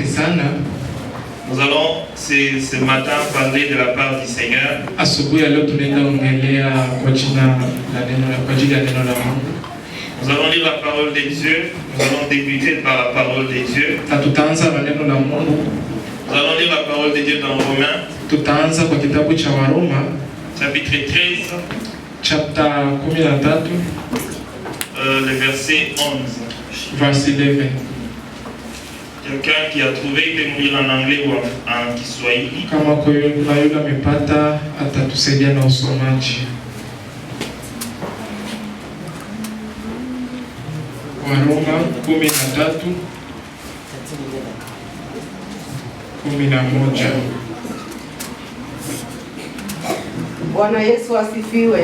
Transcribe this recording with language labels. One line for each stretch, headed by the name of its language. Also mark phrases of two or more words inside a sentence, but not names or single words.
Swahili: sana.
French: Nous allons ce matin parler de la part du Seigneur.
Swahili: Asubuhi leo tunaenda ongelea kwa jina la neno kwa ajili ya neno la Mungu.
French: Nous allons lire la parole de Dieu. Nous allons débuter par la parole de Dieu.
Swahili: Na tutaanza na neno la Mungu.
French: Nous allons lire la parole de Dieu dans Romains.
Swahili: Tutaanza kwa kitabu cha Waroma
French: chapitre 13.
English: Chapter 13.
French: Le verset 11. Verset 11. Quelqu'un qui a trouvé, il peut nous lire en anglais ou en Kiswahili.
Swahili: Kama kuna yule amepata atatusaidia na usomaji. Waroma 13:11. Bwana Yesu asifiwe.